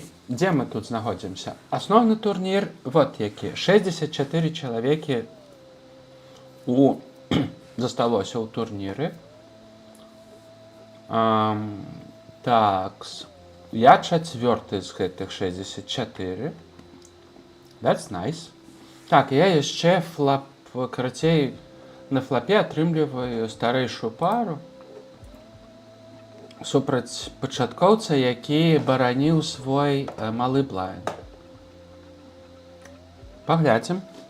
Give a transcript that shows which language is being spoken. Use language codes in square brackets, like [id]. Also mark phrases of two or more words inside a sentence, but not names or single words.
[uk] Де ми тут знаходимося? Основний турнір, вот які. 64 чоловіки засталося у турнірі. Так, я четвертий з гэтых 64. [en] That's nice. [be] Так, я яшчэ карацей, на флапе атрымліваю старэйшую пару супраць пачаткоўца, які бараніў свой малы блайнд. Паглядзім.